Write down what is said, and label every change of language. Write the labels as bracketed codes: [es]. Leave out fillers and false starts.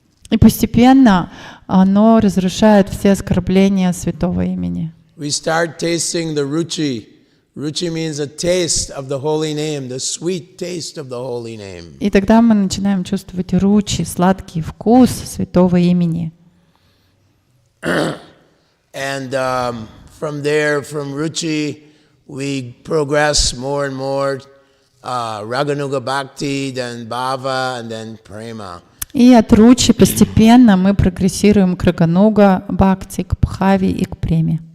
[ru] И постепенно оно разрушает все оскорбления Святого Имени. [en] we start tasting the ruchi. Ruchi means a taste of the holy name, the sweet taste of the holy name. [ru] И тогда мы начинаем чувствовать ручи, сладкий вкус Святого Имени. [en] And from there, from ruchi, we progress more and more, raganuga bhakti, then bhava, and then prema. [ru] И от ручи постепенно мы прогрессируем к рагануга, бхакти, к бхави и к преме.